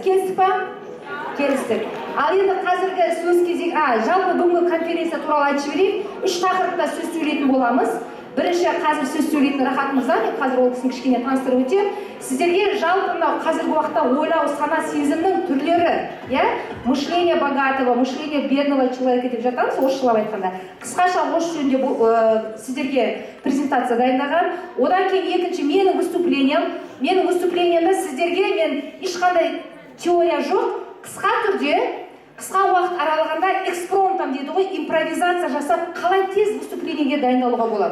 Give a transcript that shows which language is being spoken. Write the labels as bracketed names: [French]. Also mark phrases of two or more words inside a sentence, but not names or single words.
[Kazakh] Келістік па? Келістік. Ал енді қазіргі сөз кезек, жалпы бүгінгі конференция туралы айтып жіберейін. 3 тақырыпта сөз сөйлейтін боламыз. Бірінші қазір сөз сөйлейтін Рахат мырза, мен қазір ол кісіні кішкене таныстырып өтемін. Сіздерге жалпы мынау қазіргі уақытта ойлау, сана, сезімнің түрлері, [Russian] мышление богатого, мышление бедного человека [Kazakh] деп жатамыз, орысшылап айтқанда. Қысқаша осы жөнінде сіздерге презентация дайындаған. Одан кейін екінші менің выступлениемде сіздерге мен ешқандай теория жоқ, қысқа түрде, қысқа уақыт аралығында экспромтом дейді ғой, импровизация жасап, қалай тез выступлениеге дайындалуға болады.